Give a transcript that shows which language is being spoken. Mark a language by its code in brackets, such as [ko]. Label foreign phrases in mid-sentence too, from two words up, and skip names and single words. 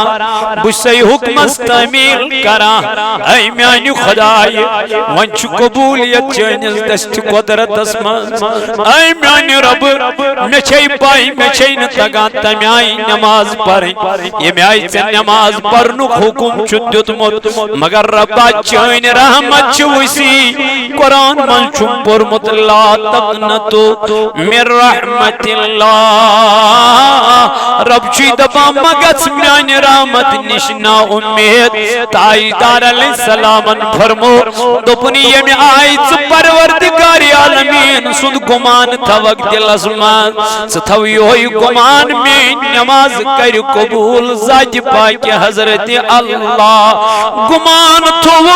[ks] بہٕ چھُسے حُکمس تعمیٖل کران اے میانہِ خۄدایہِ وۄنۍ چھُ قبوٗلیت چٲنِس دٔستہِ قۄدرتس منٛز اے میانہِ رب مےٚ چھے پاے مےٚ چھے نہٕ تگان تمہِ آیہِ نماز پرٕنۍ ییٚمہِ آیہِ ژےٚ نماز پرنُک حُکم چھُ دیُتمُت مگر ربا چٲنۍ رحمت چھِ وسیع قرآن منٛز چھُم پوٚرمُت [ar] لا تقنطوا من رحمت [ks] اللہ رب چھُے دپان مہ گژھ میانہِ رحمت نِش نا اُمید تاجدار علیہ السلامن فرمو دوٚپُن ییٚمہِ آیہِ ژٕ پروردگار عالمیٖن سُنٛد گُمان تھوکھ دلس منٛز ژٕ تھو یِہوے گُمان میٲنۍ نماز کرِ قبوٗل ذاتہِ پاکہِ حضرت اللہ گُمان تھوُتھ